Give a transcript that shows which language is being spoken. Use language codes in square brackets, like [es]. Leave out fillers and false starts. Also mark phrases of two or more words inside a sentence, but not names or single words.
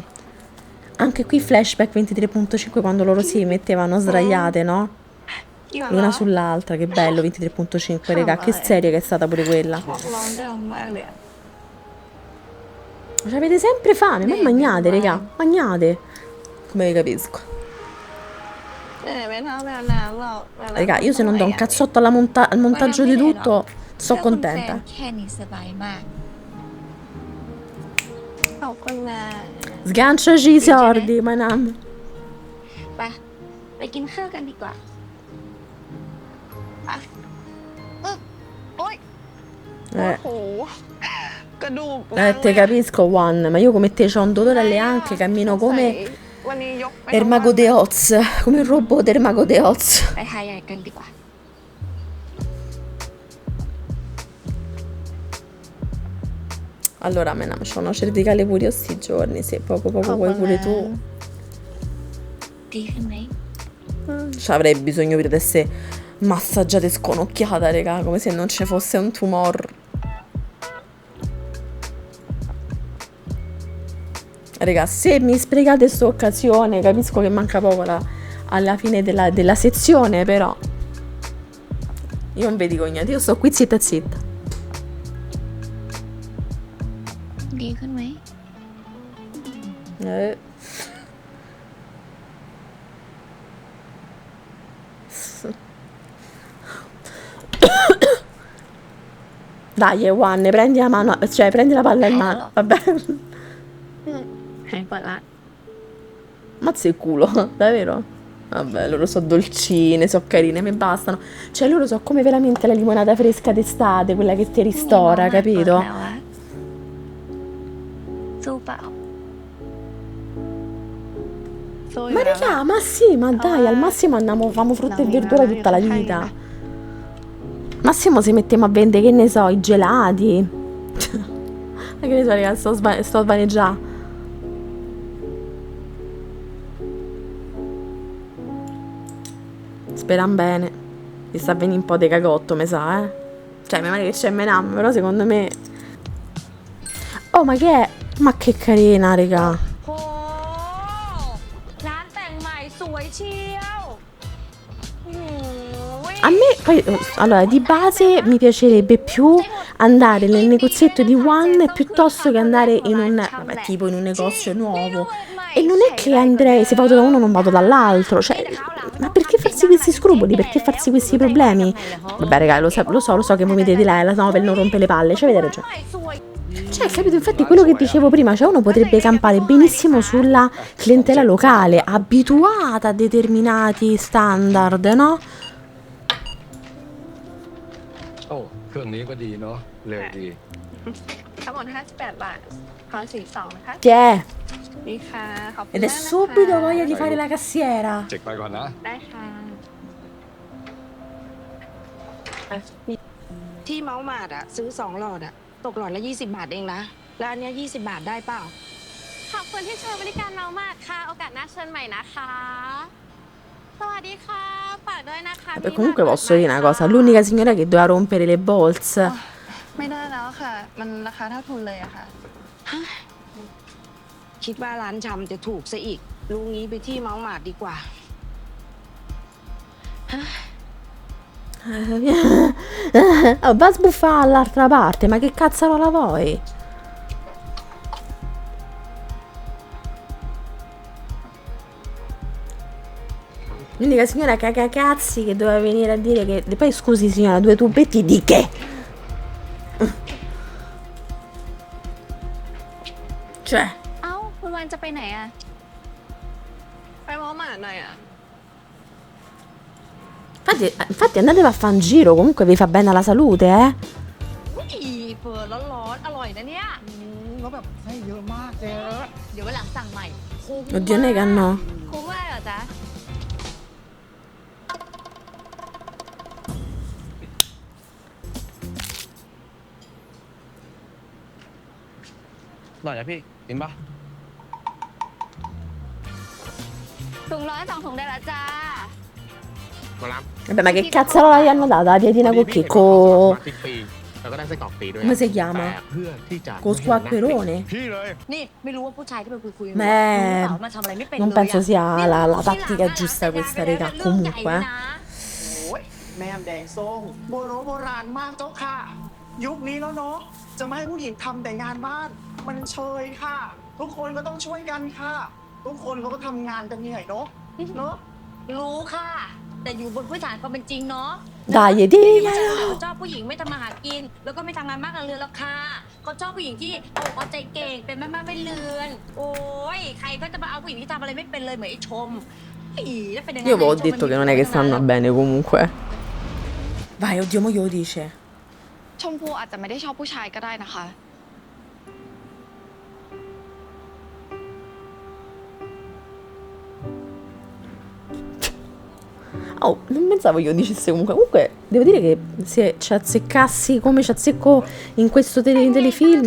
[it] Anche qui flashback 23.5 quando loro si mettevano sdraiate, no? L'una sull'altra, che bello 23.5, regà, che serie che è stata pure quella. Cioè, avete sempre fame, ma mangiate, regà, mangiate. Come vi capisco. [th] ไม่เท่าแบบนั้นหรอกแบบนั้น [it] Raga, io se non do un cazzotto al montaggio di tutto, sto [th] เพื่อคุณแฟน [it] contenta. [th] แค่นี้สบายมาก ขอบคุณนะ [it] Sganciaci i sordi, manam. [th] ไปกินข้าวกันดีกว่าไปโอ๊ย [it] Eh. [th] โอ้โหกระดูก [it] Te capisco, Juan, ma io come te c'ho un dolore alle anche, cammino come [th] วันนี้ยกไป [it] Ermago de Oz, come il robot Ermago de Oz. [th] ไปหาใหญ่กันดีกว่า [it] Allora, Menam, c'ho una cervicale pure io sti giorni, se poco poco vuoi pure tu. [th] ดีขึ้นไหม [it] Cioè, avrei bisogno di essere massaggiata e sconocchiata, raga, come se non ci fosse un tumor. Raga, se mi sprecate questa occasione, capisco che manca poco alla fine della sezione, però io non vi dico niente, io sto qui zitta zitta. [th] ดีขึ้นไหม [it] Dai, Juan, prendi la mano, cioè prendi la palla in mano, vabbè. [th] หายปวดละ [it] Mazza il culo, davvero? Vabbè, loro so dolcine, so carine, mi bastano. Cioè, loro so come veramente la limonata fresca d'estate, quella che ti ristora, capito? [th] แล้วอะสู้เปล่า สู้อยู่ [it] Ma [th] แล้ว [it] raga, ma sì, ma dai, al massimo andiamo, famo frutta e verdura tutta la vita. Massimo se mettiamo a vendere, che ne so, i gelati. Ma che ne so, raga, sto svaneggiando. Speram bene. Mi sta venendo un po' di cagotto, mi sa, eh. Cioè, mi pare che c'è Menam, però secondo me... Oh, ma che è? Ma che carina, raga. [th] โหร้านแต่งใหม่สวยเชียวโอ้ย [it] A me, poi, allora, di base mi piacerebbe più andare nel negozietto di One piuttosto che andare in un, vabbè, tipo in un negozio nuovo. E non è che andrei, se vado da uno non vado dall'altro, cioè, ma perché farsi questi scrupoli? Perché farsi questi problemi? Vabbè, raga, lo so che voi mi dite la Novel non rompe le palle, cioè, avete ragione. [th] สวย [it] Cioè, capito? Infatti quello che dicevo prima, cioè uno potrebbe campare benissimo sulla clientela locale, abituata a determinati standard, no? [th] โอ้เครื่องนี้ก็ดีเนาะเร็วดี ทั้งหมด58 บาทขอ42นะคะ [it] Tiè, [th] นี่ค่ะขอบคุณ [it] ed è [th] มากนะคะ [it] subito voglia di fare la cassiera. [th] เจ็กไปก่อนนะ ได้ค่ะ ที่เมาส์มาดอะซื้อ2 หลอดอะตกหลอดละ20 บาทเองนะ แล้วอันเนี้ย20 บาทได้เปล่า ขอบคุณที่ใช้บริการเมามาดค่ะ โอกาสหน้าเชิญใหม่นะคะ สวัสดีค่ะฝากด้วยนะคะ [it] Beh, comunque posso dire una cosa, l'unica signora che doveva rompere le bolse. [th] ไม่ได้แล้วค่ะ มันราคาเท่าทุนเลยอะค่ะ คิดว่าร้านชำจะถูกซะอีกลุงนี้ไปที่เมาส์มาดดีกว่า [it] Oh, va a sbuffare all'altra parte, ma che cazzarola vuoi? L'unica signora cagacazzi che doveva venire a dire che... Poi scusi signora, 2 tubetti di che? Cioè... [th] เอ้าคุณวันจะไปไหนอะ ไปมอหมาหน่อยอะ [it] Infatti andatevi a fare un giro, comunque vi fa bene alla salute, eh? [th] เปิดร้อนๆอร่อยนะเนี่ย แล้วแบบให้เยอะมากเจ๊ เดี๋ยววันหลังสั่งใหม่ [it] Oddio, nega no. [th] คุ้มอะไรเหรอจ๊ะ หน่อยนะพี่กินปะ ถุง102 ถุงได้แล้วจ้า มารับ [it] Vabbè, ma che cazzarola gli hanno dato la pietina con che? [th] มา [it] Con... [th] ติดปีแล้วก็ได้ไส้กรอกปีด้วย [it] Come si chiama? [th] แต่เพื่อที่จะ [it] Con squacquerone? [th] พี่เลย นี่ไม่รู้ว่าผู้ชายที่ไปคุยๆ [it] Beh, [th] รู้หรือเปล่ามันทำอะไรไม่เป็นเลย [it] non [th] อะ [it] penso sia la tattica giusta questa, raga, comunque. [th] โอ้ยแม่แดงส้มโบราณมากเจ้าค่ะ ยุคนี้แล้วเนาะจะไม่ให้ผู้หญิงทำแต่งานบ้าน มันเชยค่ะ ทุกคนก็ต้องช่วยกันค่ะ ทุกคนเขาก็ทำงานกันเหนื่อยเนาะ รู้ค่ะ แต่อยู่บนพื้นฐานความเป็นจริงเนาะ [it] Dai, [th] เขา [it] diglielo. [th] ชอบผู้หญิงไม่ทำมาหากิน แล้วก็ไม่ทำงานมากกับเรือนหรอกค่ะเขาชอบผู้หญิงที่เอาใจเก่งเป็นแม่บ้านไม่เรือน โอ้ยใครก็จะมาเอาผู้หญิงที่ทำอะไรไม่เป็นเลยเหมือนไอ้ชมแล้วเป็นยังไง [it] Io avevo detto che non è che stanno bene comunque. Vai, oddio, mo glielo dice. [th] ชมพูอาจจะไม่ได้ชอบผู้ชายก็ได้นะคะ [it] Oh, non pensavo io dicesse comunque. Comunque, devo dire che se ci azzeccassi come ci azzecco in questo telefilm,